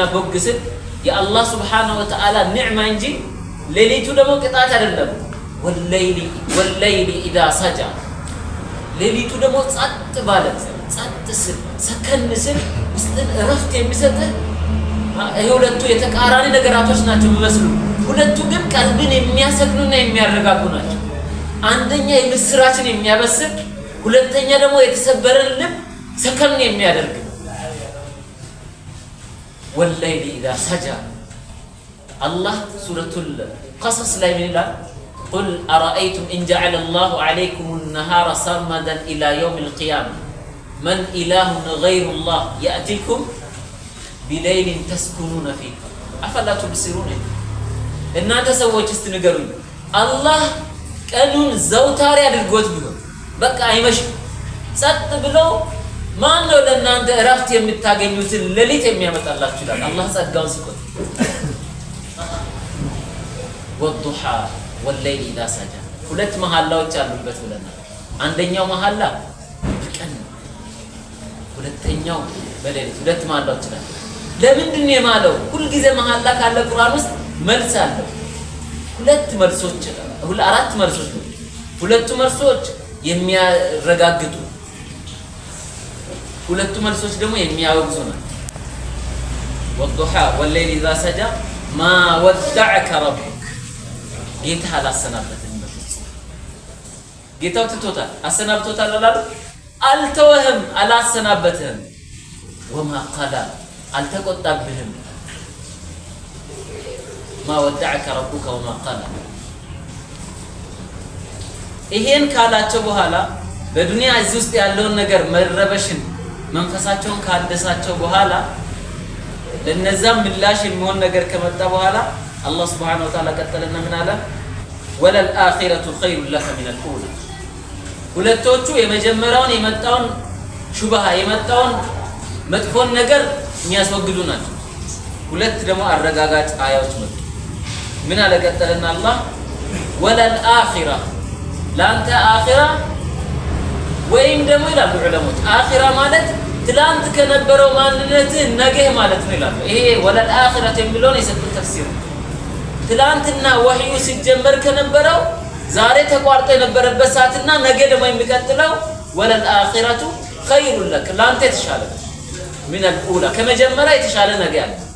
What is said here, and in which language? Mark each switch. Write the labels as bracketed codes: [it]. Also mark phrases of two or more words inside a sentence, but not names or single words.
[am] ቦግ ሲል የአላህ [ar] سبحانه وتعالى [am] ኒዕማ እንጂ ሌሊቱ ደግሞ ቅጣት አይደለም [ar] والليل إذا سجى [am] ሌሊቱ ደግሞ ጸጥ ባለ ጸጥ ሲል ሰከን ሲል ውስጥን እረፍት የሚሰጥ ሁለቱ የተቃራኒ ነገራቶች ናቸው የሚመስሉ ሁለቱ ግን ቀልብን የሚያሰክኑና የሚያረጋጉ ናቸው አንደኛ የምስራችን የሚያበስር ሁለተኛ ደግሞ የተሰበረን ልብ ሰከን የሚያደርግ [ar] والليل إذا سجى [am] አላህ ሱረቱል ቀሰስ ላይ ምን ይላል [ar] قل أرأيتم إن جعل الله عليكم النهار سرمدا إلى يوم القيامة من إله غير الله يأتيكم بليل تسكنون فيه أفلا تبصرون [am] እናንተ ሰዎች እስቲ ንገሩኝ አላህ ቀኑን ዘውታሪ አድርጎት ቢሆን በቃ አይመሽ ጸጥ ብሎ ማን ነው ለእናንተ እረፍት የምታገኙትን ሌሊት የሚያመጣላችሁ ይላል አላህ ጸጋውን ሲቆጥ [ar] والضحى والليل إذا سجى [am] ሁለት መሐላዎች አሉበት ብለናል አንደኛው መሐላ በቀን ሁለተኛው በሌሊት ሁለት መሐላዎች ናቸው ለምንድን ነው የማለው ሁሉ ጊዜ መሐላ ካለ ቁርአን ውስጥ መልስ አለው አራት መልሶች ሁለቱ መልሶች የሚያረጋግጡ ሁለቱ መልሶች ደግሞ የሚያወግዙ ናቸው [ar] والضحى والليل إذا سجى ما ودعك ربك [am] ጌታ አላሰናበተም በፍጹም ጌታው ትቶታል አሰናብቶታል አልተወህም አላሰናበተህም [ar] وما قلى [am] አልተቆጣብህም [ar] ما ودعك ربك وما قلى [am] ይሄን ካላቸው በኋላ በዱንያ እዚህ ውስጥ ያለውን ነገር መረበሽን መንፈሳቸውን ካደሳቸው በኋላ ለነዛም ምላሽ የሚሆን ነገር ከመጣ በኋላ [ar] الله سبحانه وتعالى [am] ቀጠለና ምን አለ [ar] وللآخرة خير لك من الأولى [am] ሁለቶቹ የመጀመሪያውን የመጣውን ሹብሃ የመጣውን መጥፎን ነገር የሚያስወግዱ ናቸው ሁለት ደግሞ አረጋጋጭ አያዎች መጡ ምን አለ ቀጠለና አላህ ወለልአኺራ ላንተ አኺራ ወይም ደግሞ ይላሉ ዑለሞች አኺራ ማለት ትላንት ከነበረው ማንነት ነገ ማለት ነው ይላሉ ይሄ ወለልአኺራ የሚለውን የሰጡት ተፍሲር ትላንትና ወህዩ ሲጀመር ከነበረው ዛሬ ተቋርጦ የነበረበት ሰዓትና ነገ ደግሞ የሚቀጥለው [ar] وللآخرة خير لك [am] ላንተ የተሻለ [ar] من الأولى [am] ከመጀመሪያ የተሻለ ነገ ያለ